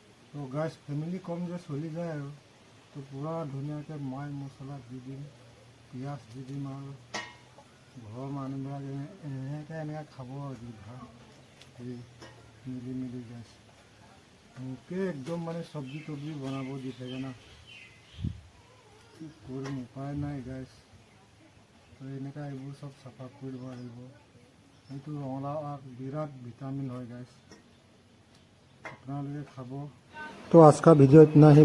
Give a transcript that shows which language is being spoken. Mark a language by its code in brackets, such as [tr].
[as] তো গাইছ ফেমিলি কম যে চলি যায় আৰু। তো পূৰা ধুনীয়াকৈ মই মছলা দি দিম, পিঁয়াজ দি দিম আৰু ঘৰৰ মানুহবিলাক এনেকৈ খাব আৰু দি ভাত এই মিলি গাইছ। মোকে একদম মানে চব্জি তব্জি বনাব দি থাকে না, কি কৰিম, উপায় নাই গাইছ। তো এনেকৈ এইবোৰ চব চাফা কৰি দিব লাগিব। এইটো ৰঙালাও আগ বিৰাট ভিটামিন হয় गाइस, আপোনালোকে খাব। [hi] तो आज का वीडियो इतना ही।